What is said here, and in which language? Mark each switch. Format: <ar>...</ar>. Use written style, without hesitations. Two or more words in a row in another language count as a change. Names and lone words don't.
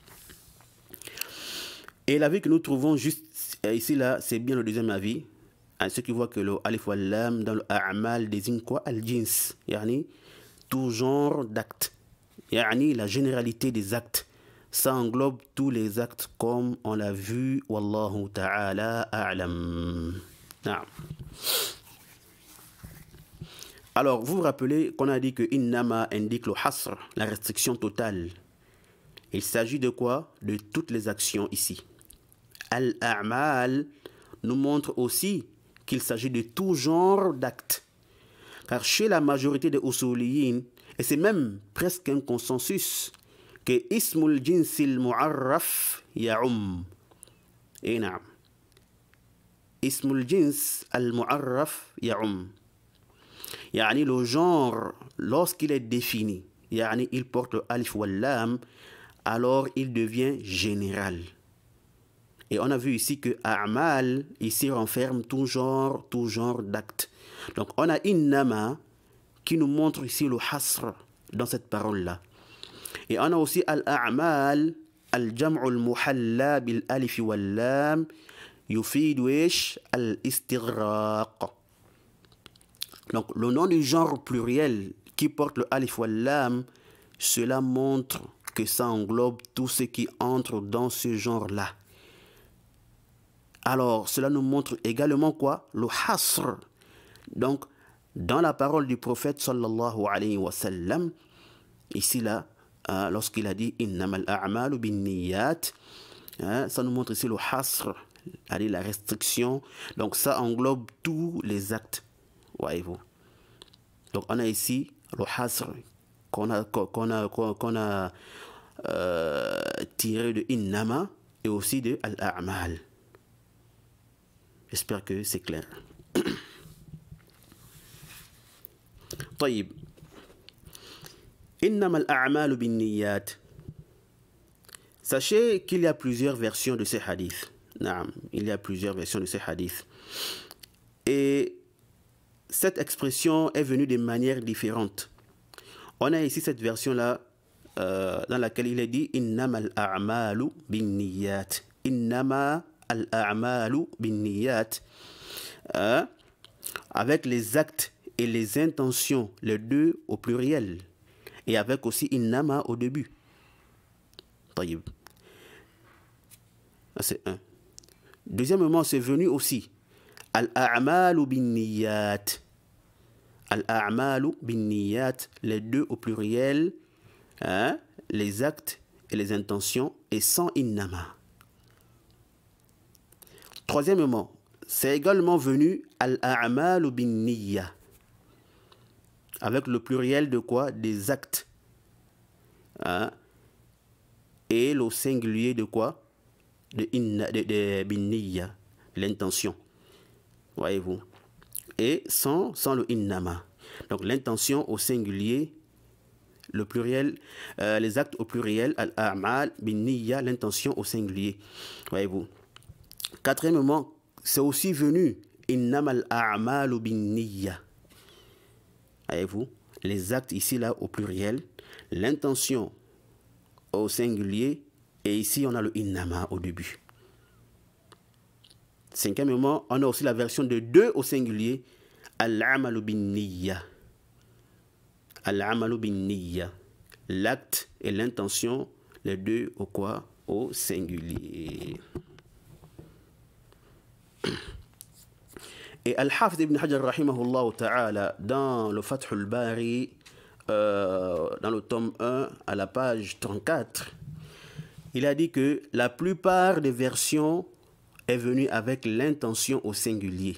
<fr>Et l'avis que nous trouvons juste ici, là, c'est bien le deuxième avis. Ceux qui voient que le</fr> <ar>ألف واللام</ar> <fr>dans le a'mal désigne quoi?</fr> <ar>الجنس، يعني</ar> <fr>tout genre d'actes, yani la généralité des actes. Ça englobe tous les actes comme on l'a vu.</fr> <ar>والله تعالى أعلم. نعم.</ar> <fr>Alors, vous vous rappelez qu'on a dit que innama indique le hasr, la restriction totale. Il s'agit de quoi? De toutes les actions ici. Al-a'mal nous montre aussi qu'il s'agit de tout genre d'actes. Car chez la majorité des usuliyin, et c'est même presque un consensus, que</fr> <ar>اسم الجنس المعرف يعم.</ar> <fr>Et naam.</fr> <ar>اسم الجنس المعرف يعم.</ar> <fr>Yani le genre, lorsqu'il est défini, yani il porte le</fr> <ar>ألف واللام,</ar> <fr>alors il devient général. Et on a vu ici que a'mal ici renferme tout genre d'actes. Donc on a innama qui nous montre ici le hasr dans cette parole-là. Et on a aussi</fr> <ar>الأعمال، الجمع المحلى بالألف واللام يفيد الاستغراق.</ar> <fr>Donc le nom du genre pluriel qui porte le</fr> <ar>ألف واللام,</ar> <fr>cela montre que ça englobe tout ce qui entre dans ce genre-là. Alors cela nous montre également quoi? Le hasr. Donc dans la parole du prophète</fr> <ar>صلى الله عليه وسلم,</ar> <fr>ici là, lorsqu'il a dit</fr> <ar>إنما الأعمال بالنيات,</ar> <fr>ça nous montre ici le hasr, la restriction. Donc ça englobe tous les actes. voyez-vous. Donc on a ici le hasr qu'on a tiré de innama et aussi de al-a'mal. J'espère que c'est clair.</fr> <ar>طيب إنما الأعمال بالنيات.</ar> <fr>Sachez qu'il y a plusieurs versions de ces hadiths. Il y a plusieurs versions de ces hadiths. Et cette expression est venue de manières différentes. On a ici cette version-là dans laquelle il est dit</fr> <ar>إنما الأعمال بالنيات. إنما الأعمال بالنيات.</ar> <fr>Avec les actes et les intentions, les deux au pluriel. Et avec aussi innama au début. Taïb. C'est un. Deuxièmement, c'est venu aussi</fr> <ar>الأعمال بالنيات. الأعمال بالنيات,</ar> <fr>les deux au pluriel, les actes et les intentions, et sans innama. Troisièmement, c'est également venu</fr> <ar>الأعمال بالنية,</ar> <fr>avec le pluriel de quoi? Des actes. Et le singulier de quoi? De bin-niyya, l'intention. Voyez-vous? Et sans le innama. Donc l'intention au singulier, le pluriel, les actes au pluriel,</fr> <ar>الأعمال بالنية,</ar> <fr>l'intention au singulier. Voyez-vous? Quatrièmement, c'est aussi venu</fr> <ar>إنما الأعمال بالنية.</ar> <fr>Voyez-vous? Les actes ici là au pluriel, l'intention au singulier, et ici on a le innama au début. Cinquièmement, on a aussi la version de deux au singulier,</fr> <ar>العمل بالنية. العمل بالنية.</ar> <fr>L'acte et l'intention, les deux au quoi? Au singulier. Et Al-Hafidh ibn Hajar</fr> <ar>رحمه الله تعالى,</ar> <fr>dans le Fath al-Bari, dans le tome 1, à la page 34, il a dit que la plupart des versions est venue avec l'intention au singulier.</fr>